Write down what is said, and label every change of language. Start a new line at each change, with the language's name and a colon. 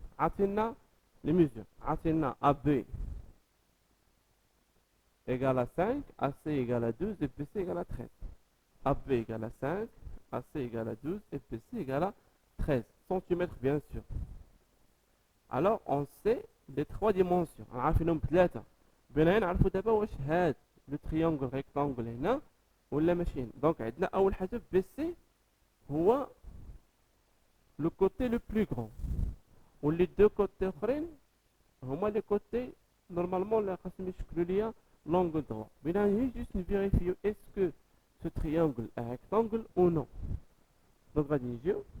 Arabic: عطينا
French: les mesures. عطينا AB égale à 5, AC égale à 12 et BC égale à 13. AB égale à 5, AC égale à 12 et BC égale à 13 cm bien sûr. Alors on sait les trois dimensions.
Arabic: عارفينهم بثلاثة. بنا نعرفوا دابا واش هاد لو تريانجل ريكتانجل هنا ولا ماشي هنا. دونك عندنا أول حاجة BC هو
French: le côté le plus grand. و les deux côtés
Arabic: أخرين هما
French: les côtés normalement
Arabic: اللي خاصهم يشكلوا ليا
French: l'angle droit. Maintenant, il juste vérifier est-ce que ce triangle est rectangle ou non. Donc, on va dire